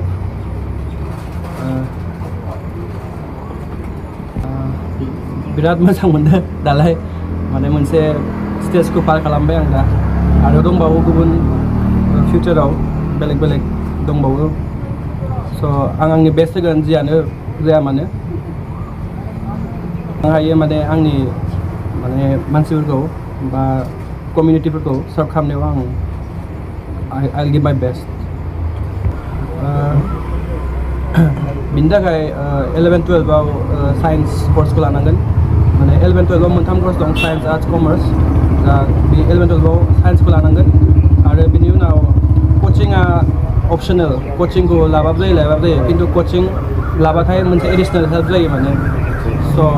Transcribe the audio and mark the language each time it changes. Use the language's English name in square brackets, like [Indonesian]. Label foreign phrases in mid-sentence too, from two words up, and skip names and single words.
[Bodo] बिराद मोजां मोनदों दालाय माने मोनसे स्टेजखौ पार खालामबाय आं दा आरो दंबावो गुबुन फिउचाराव बेलेग बेलेग दंबावो स' आं आंनि बेस्ट होगोन जियानो जाया मानो आं हायो माने आंनि माने मानसिफोरखौ बा कमिउनिटिफोरखौ सार्भ खालामनायाव आं [English] I'll give my best [Bodo] बिनि थाखाय 11-12आव साइन्स कर्सखौ लानांगोन माने 11-12आव मोनथाम कर्स दं साइन्स आर्ट्स कमार्स दा बे 11-12आव साइन्सखौ लानांगोन आरो बिनि उनाव कचिंआ अपसनेल कचिंखौ लाबाबो जायो खिन्थु कचिं लाबाथाय मोनसे एडिसनेल हेल्प जायो माने स'